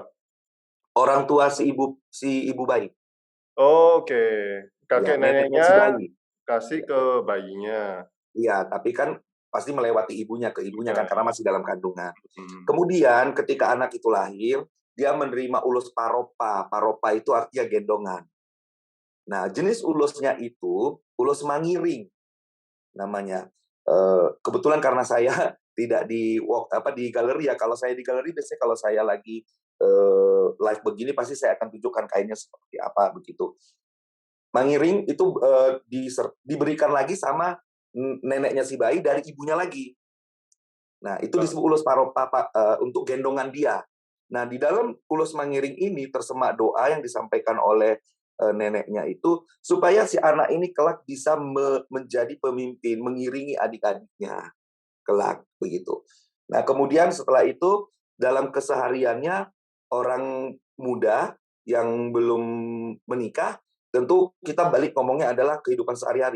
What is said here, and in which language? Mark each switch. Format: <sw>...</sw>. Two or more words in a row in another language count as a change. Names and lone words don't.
<id>Orang tua si ibu bayi. Oke. Kakek Ya, neneknya si neneknya bayi. kasih ke bayinya. Iya, tapi kan pasti melewati ibunya kan karena masih dalam kandungan. Kemudian ketika anak itu lahir, dia menerima ulos paropa. Paropa itu artinya gendongan. Nah, jenis ulosnya itu ulos mangiring namanya. Kebetulan karena saya tidak di galeri ya. Kalau saya di galeri biasanya kalau saya lagi live begini pasti saya akan tunjukkan kainnya seperti apa begitu. Mangiring itu diberikan lagi sama neneknya si bayi dari ibunya lagi. Nah, itu disebut ulos paropa untuk gendongan dia. Nah, di dalam ulos mangiring ini tersemak doa yang disampaikan oleh neneknya itu supaya si anak ini kelak bisa menjadi pemimpin, mengiringi adik-adiknya kelak begitu. Nah, kemudian setelah itu dalam kesehariannya orang muda yang belum menikah, tentu kita balik ngomongnya adalah kehidupan sehari-hari.</id>